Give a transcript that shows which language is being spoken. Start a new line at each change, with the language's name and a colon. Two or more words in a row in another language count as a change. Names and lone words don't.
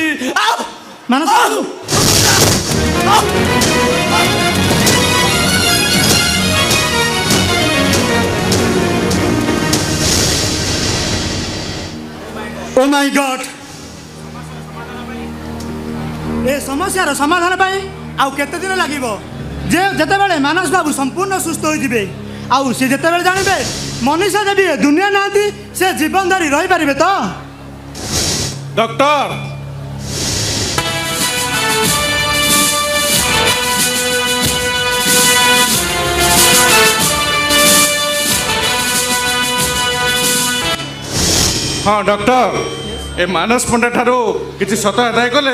Odia: मानस
English: oh my god
Odia: ଏ ସମସ୍ୟାର ସମାଧାନ ପାଇ ଆଉ କେତେ ଦିନ ଲାଗିବ ଯେ ଯେତେବେଳେ ମାନସ ବାବୁ ସମ୍ପୂର୍ଣ୍ଣ ସୁସ୍ଥ ହୋଇଯିବେ ଆଉ ସେ ଯେତେବେଳେ ଜାଣିବେ ମନୀଷା ଦେବୀ ଏ ଦୁନିଆ ନାହାନ୍ତି ସେ ଜୀବନ ଧରି ରହିପାରିବେ ତ? ଡକ୍ଟର ହଁ ଡକ୍ଟର ଏ ମାନସ ପଣ୍ଡା ଠାରୁ କିଛି ସତ ଆଦାୟ କଲେ?